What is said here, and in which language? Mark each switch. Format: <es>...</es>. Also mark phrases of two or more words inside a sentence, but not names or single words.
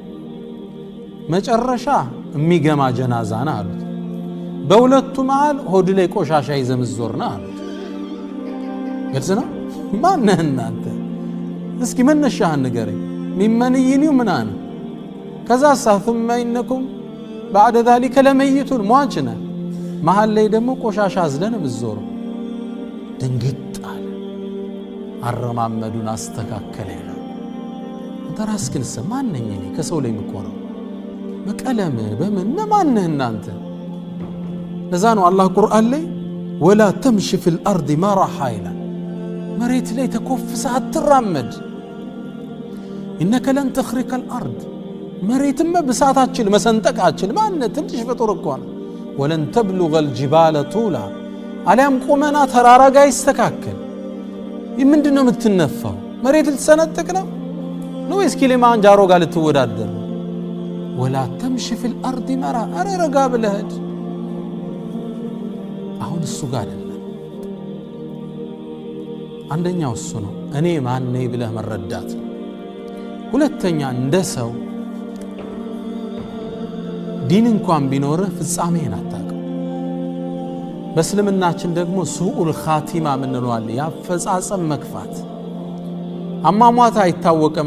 <am>መጨረሻ የሚገማ ጀናዛ ነህ አሉት። በሁለቱ መሃል ሆድ ላይ ቆሻሻ ይዘምዞር ነህ አሉት። ግልጽ ነው። ማን ነህ እናንተ? እስኪ መነሻህን ንገረኝ። ሚመንይኒው ምናን ከዛ</am> <ar>ثم إنكم بعد ذلك لميتون</ar> <am>ሟች ነህ። መሃል ላይ ደግሞ ቆሻሻ አዝለን ምዞር። ድንግጥ አለ። አረማመዱን አስተካከለ ይላል። አንተ ራስህን ማን ነኝ እኔ ከሰው ላይ የምቆረው በቀለም በምን ማን ነህ እናንተ? ለዛ ነው አላህ ቁርአን ላይ</am> <ar>ولا تمش في الارض مرحا</ar> <am>ይላል። መሬት ላይ ተኮፍሰህ አትራመድ።</am> <ar>انك لن تخرق الارض</ar> <am>መሬትም በሳታችን መሰንጠቃችን ማን ትንሽ ፍጡር እኮ ነው።</am> <ar>ولن تبلغ الجبال طولا</ar> <am>አለም ቁመና ተራራ ጋር ይስተካከል። ምንድነው የምትነፋው? መሬት ልትሰነጥቅ ነው ወይስ ኪሊማንጃሮ ጋር ልትወዳደር?</am> <ar>ولا تمش في الارض مرحا</ar> <am>ረጋ ብለህ አሁን እሱ ጋር አይደለም። አንደኛው እሱ ነው እኔ ማን ነኝ ብለህ መረዳት። ሁለተኛ እንደ ሰው ዲን እንኳን ቢኖርህ ፍጻሜህን አታውቅም። በእስልምናችን ደግሞ</am> <ar>سوء الخاتمة</ar> <am>ምንለዋል፣ ያፈጻጸም መክፋት። አሟሟት አይታወቅም።</am>